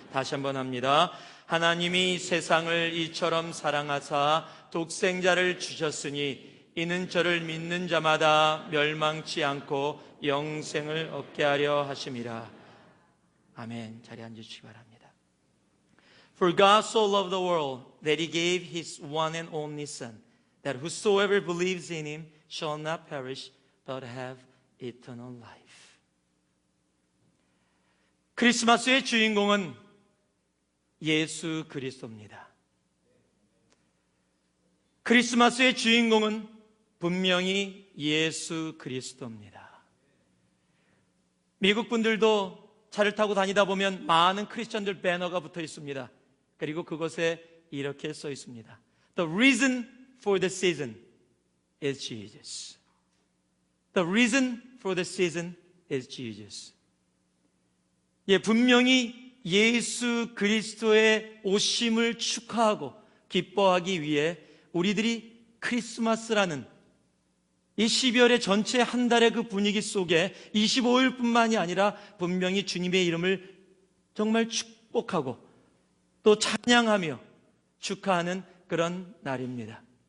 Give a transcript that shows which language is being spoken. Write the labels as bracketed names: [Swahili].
[Korean] 다시 한번 합니다. 하나님이 세상을 이처럼 사랑하사 독생자를 주셨으니 이는 저를 믿는 자마다 멸망치 않고 영생을 얻게 하려 하심이라. 아멘. 자리에 앉으시기 바랍니다. [English] For God so loved the world that He gave His one and only Son, that whosoever believes in Him shall not perish but have eternal life. [Korean] 크리스마스의 주인공은 예수 그리스도입니다. 크리스마스의 주인공은 분명히 예수 그리스도입니다. 미국 분들도 차를 타고 다니다 보면 많은 크리스천들 배너가 붙어 있습니다. 그리고 그것에 이렇게 써 있습니다. [English] The reason for the season is Jesus. The reason for the season is Jesus. [Korean] 분명히 예수 그리스도의 오심을 축하하고 기뻐하기 위해 우리들이 크리스마스라는 이 12월의 전체 한 달의 그 분위기 속에 25일뿐만이 아니라 분명히 주님의 이름을 정말 축복하고 또 찬양하며 축하하는 그런 날입니다.